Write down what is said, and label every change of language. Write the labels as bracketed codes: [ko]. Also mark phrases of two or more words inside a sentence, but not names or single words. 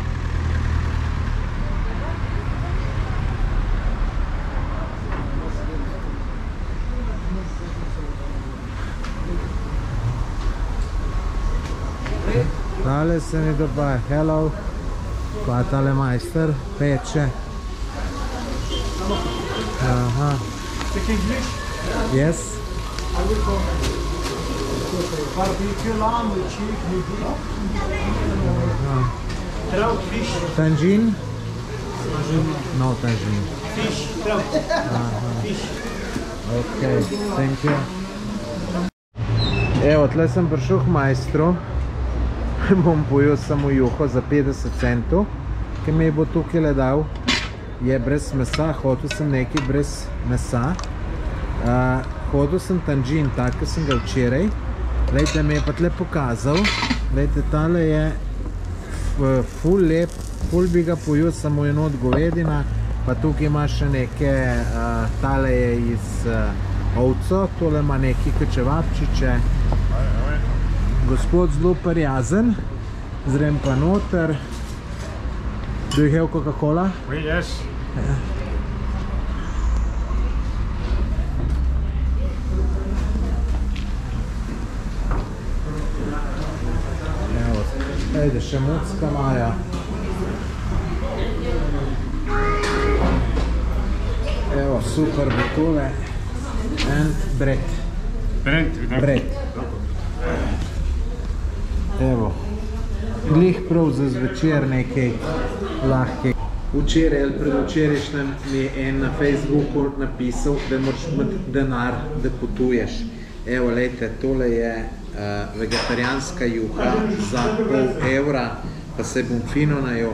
[sl] Tale se mi doba, hello. Pa tale majster peče. Aha. [en] Yes. Barbecue lamb with chicken. Trout fish. Tangine? No tangine. Fish. Trout. Fish. Ok, thank you. [sl] Evo, tle sem prišel k majstru. Bom pojel samo juho za 50 centov, ki mi bo tukaj le dal. Je brez mesa, hotel sem nekaj brez mesa. Hodil sem tangine, tako sem ga včeraj. Glejte, mi je pa tle pokazal. Glejte, tale je ful lep, ful bi ga pojel, samo eno od govedina. Pa tukaj ima še neke, tale je iz ovco, tole ima neki kečevapčiče. Gospod zelo prijazen, zrem pa noter. [en] Do you have Coca-Cola? Yes. [sl] Ajde, še mucka imajo. Evo, super bo tole. [en] And bread. Bread. [sl] Evo. Glih prav za zvečer nekaj lahkega. Včeraj ali predvčerajšnjem mi je en na Facebooku napisal, da moraš imeti denar, da potuješ. Evo, lejte, tole je vegetarijanska juha za €0,5, pa se bom fino najel.